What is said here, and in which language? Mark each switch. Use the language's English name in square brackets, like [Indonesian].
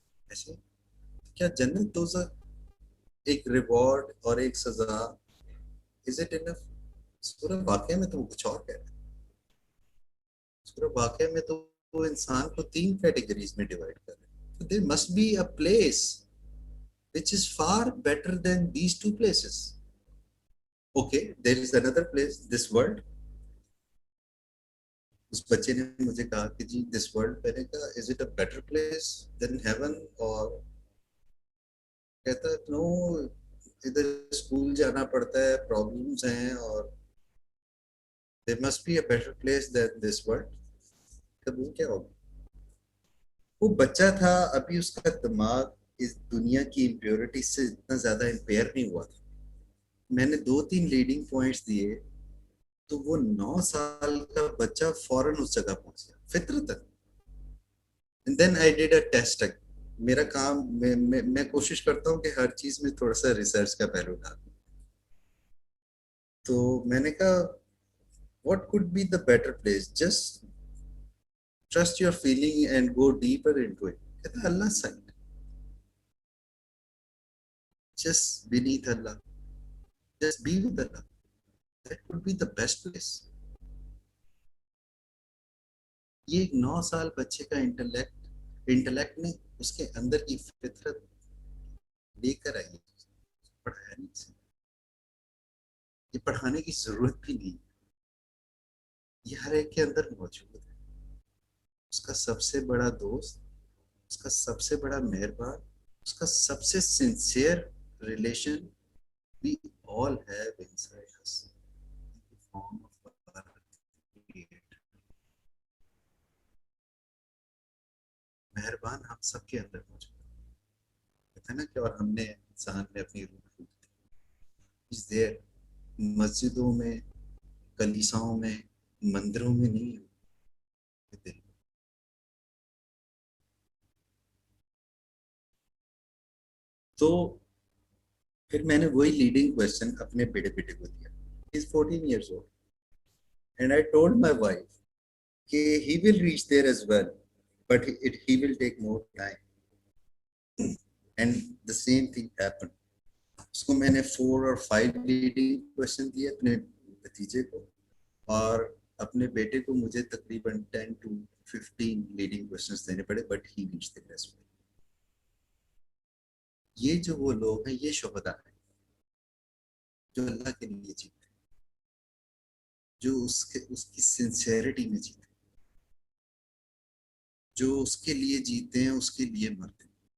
[Urdu] ایسے کیا جنت دوزخ ایک ریوارڈ اور ایک سزا [English] Is it enough? [Urdu] سورہ واقعہ میں تو وہ کچھ اور کہہ رہے ہیں. سورہ واقعہ میں تو وہ انسان کو 3 کیٹیگریز میں ڈیوائڈ کر رہے ہیں. [English] There must be a place which is far better than these 2 places. Okay, there is another place, this world. [Urdu] اس بچے نے مجھے کہا کہ جی [English] this world, [Urdu] میں نے کہا [English] is it a better place than heaven, [Urdu] اور کہتا ہے نو, ادھر اسکول جانا پڑتا ہے, پرابلمس ہیں, اور [English] there must be a better place than this world. [Urdu] تب وہ کیا ہوگا؟ وہ بچہ تھا, ابھی اس کا دماغ اس دنیا کی امپیورٹی سے اتنا زیادہ امپیئر نہیں ہوا تھا. میں نے 2-3 لیڈنگ پوائنٹس دیے تو وہ 9 سال کا بچہ فوراً اس جگہ پہنچ گیا فطرتاً. [English] And then I did a test. [Urdu] میرا کام, میں کوشش کرتا ہوں کہ ہر چیز میں تھوڑا سا ریسرچ کا پہلو ڈالوں. تو میں نے کہا [English] what could be the better place? Just trust your feeling and go deeper into it. [Urdu] کہتا اللہ side, [English] just beneath Allah, just be with Allah. That could be the best place. [Urdu] یہ ایک 9 سال بچے کا انٹلیکٹ نے اس کے اندر کی فطرت لے کر آئی. پڑھایا نہیں سے, یہ پڑھانے کی ضرورت بھی نہیں, یہ ہر ایک کے اندر موجود ہے. اس کا سب سے بڑا دوست, اس کا سب سے بڑا مہربان, اس کا سب سے sincere relation [English] we all have inside us in the form of our Creator. [Urdu] مہربان ہم سب کے اندر موجود ہے. کہتے ہیں نا کہ اور ہم نے انسان نے اپنی روح پھونک دی. [English] is there, [Urdu] مسجدوں میں, کلیساؤں میں, مندروں میں نہیں ہے دل. تو پھر میں نے وہی لیڈنگ کویسچن اپنے بیٹے کو دیا. [English] He is 14 years old. And I told my wife کہ he will reach there as well, but he will take more time. And the same thing happened. [Urdu] اس کو میں نے 4 or 5 لیڈنگ کویسچن دیے اپنے بھتیجے کو, اور اپنے بیٹے کو مجھے تقریباً 10 to 15 لیڈنگ کویسچنس دینے پڑے, [English] but he reached there as well. [Urdu] یہ جو وہ لوگ ہیں, یہ شہداء ہیں جو اللہ کے لیے جیتے ہیں, جو اس کی سنسیئرٹی میں جیتے ہیں, جو اس کے لیے جیتے ہیں, اس کے لیے مرتے ہیں.